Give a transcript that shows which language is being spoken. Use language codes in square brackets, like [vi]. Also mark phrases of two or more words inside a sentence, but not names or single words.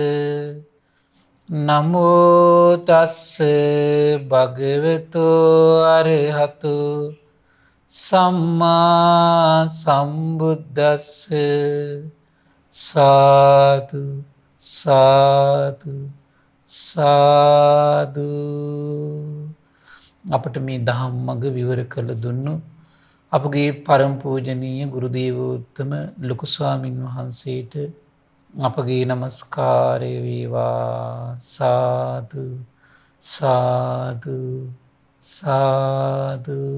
[pi] නමෝ තස්ස භගවතු අරහතු සම්මා සම්බුද්දස්ස. [si] සාදු සාදු සාදු. අපට මේ දහම් මඟ විවර කළ දුන්නු අපගේ පරම පූජනීය ගුරු දේවෝත්තම ලොකු ස්වාමින් වහන්සේට අපගේ নমස්කාරය වේවා. සාදු සාදු සාදු.